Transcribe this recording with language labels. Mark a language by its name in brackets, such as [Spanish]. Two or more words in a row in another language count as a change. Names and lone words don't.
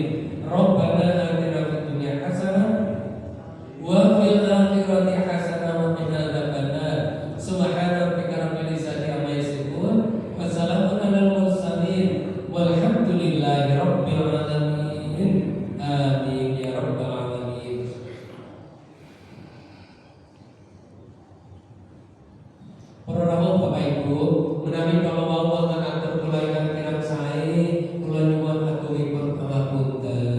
[Arabic] ربنا آتنا في الدنيا حسنة وفي الآخرة حسنة وقنا عذاب النار. سبحان ربك رب العزة عما يصفون وسلام على المرسلين والحمد لله رب العالمين. آمين يا رب العالمين. [Javanese] Para rawuh Bapak Ibu, menawi [Indonesian] kalau mau [Javanese] wonten atur kula ingkang kirang sae, kula nyuwun agungipun pangapunten.